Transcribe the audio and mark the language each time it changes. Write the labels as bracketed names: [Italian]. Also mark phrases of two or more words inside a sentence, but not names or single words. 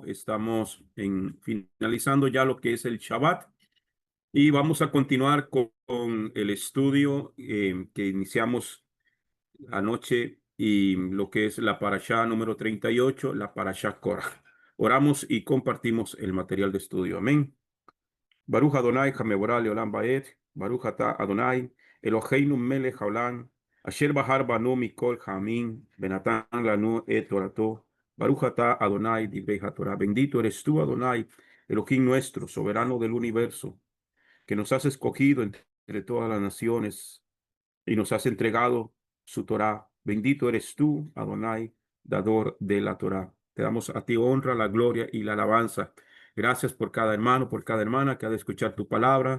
[Spanish] Estamos finalizando ya lo que es el Shabbat y vamos a continuar con el estudio que iniciamos anoche y lo que es la parashá número 38, la parashá Korah. Oramos y compartimos el material de estudio. Amén. [Hebrew] ברוך אדוני המבורך לעולם ועד, ברוך אתה אדוני, אלוהינו מלך העולם, אשר בחר בנו מכל העמים, ונתן לנו את תורתו, ברוך אתה אדוני דברי התורה. [Spanish] Bendito eres tú, Adonai, Elohim nuestro, soberano del universo, que nos has escogido entre todas las naciones y nos has entregado su Torah. Bendito eres tú, Adonai, dador de la Torah. Te damos a ti honra, la gloria y la alabanza. Gracias por cada hermano, por cada hermana que ha de escuchar tu palabra.